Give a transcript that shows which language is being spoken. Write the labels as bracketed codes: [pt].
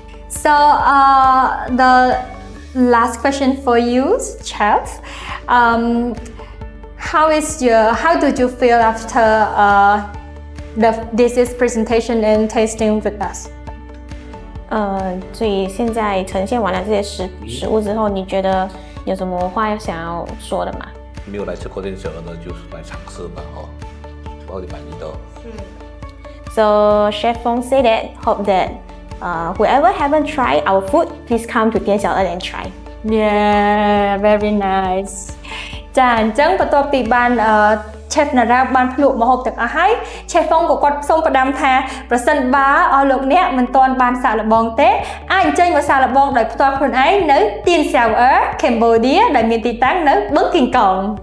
[en] So the last question for you, Chef. How did you feel after this presentation and tasting with us? [zh] 所以现在呈现完了这些食物之后，你觉得有什么话想要说的吗？没有来吃过店小鹅的，就是来尝试吧，包你满意的。 [en] So Chef Fong said that hope that whoever haven't tried our food, please come to 店小鹅 and try. Yeah, very nice. [km] ចាអញ្ចឹងបន្ទាប់ពីបានChef Nara បានភ្លក់ម្ហូបទាំងអស់ហើយ Chef Fong ក៏គាត់សូមផ្ដាំថាប្រសិនបើអស់លោកអ្នកមិនទាន់បានសាកល្បងទេអាចអញ្ជើញមកសាកល្បងដោយផ្ទាល់ខ្លួនឯងនៅទៀនសៅអើ Cambodia ដែលមានទីតាំងនៅបឹងគីងកង